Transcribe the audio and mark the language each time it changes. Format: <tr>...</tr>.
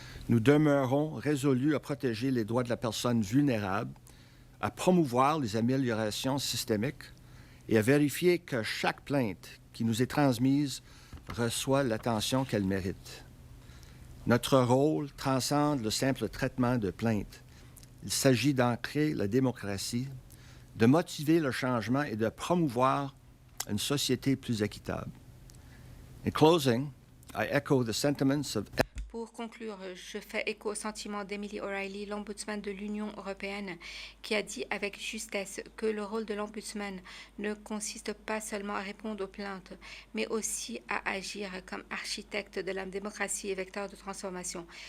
<fr>Nous demeurons résolus à protéger les droits de la personne vulnérable, à promouvoir les améliorations systémiques et à vérifier que chaque plainte qui nous est transmise reçoit l'attention qu'elle mérite. Notre rôle transcende le simple traitement de plaintes. Il s'agit d'ancrer la démocratie, de motiver le changement et de promouvoir une société plus équitable.</fr> <en>In closing, I echo the sentiments of...</en> <fr>Pour conclure, je fais écho au sentiment d'Emily O'Reilly, l'ombudsman de l'Union européenne, qui a dit avec justesse que le rôle de l'ombudsman ne consiste pas seulement à répondre aux plaintes, mais aussi à agir comme architecte de la démocratie et vecteur de transformation.</fr>